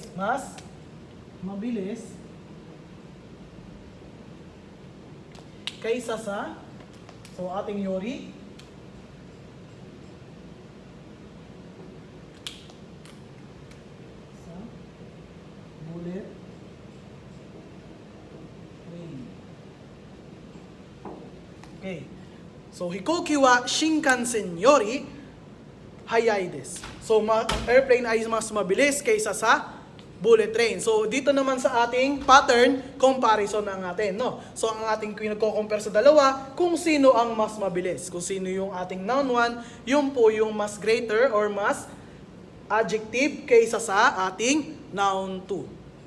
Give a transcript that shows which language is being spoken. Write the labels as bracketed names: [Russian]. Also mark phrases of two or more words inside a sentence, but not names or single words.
[Filipino] Mas mabilis kaysa sa, so, ating yori, sa bullet train. Okay. So, [Japanese] 飛行機は新幹線より速いです. [Filipino] So, ang airplane ay mas mabilis kaysa sa bullet train. So, dito naman sa ating pattern, comparison na natin, no? So, ang ating pinagko-compare sa dalawa, kung sino ang mas mabilis. Kung sino yung ating noun 1, yun po yung mas greater or mas adjective kaysa sa ating noun 2.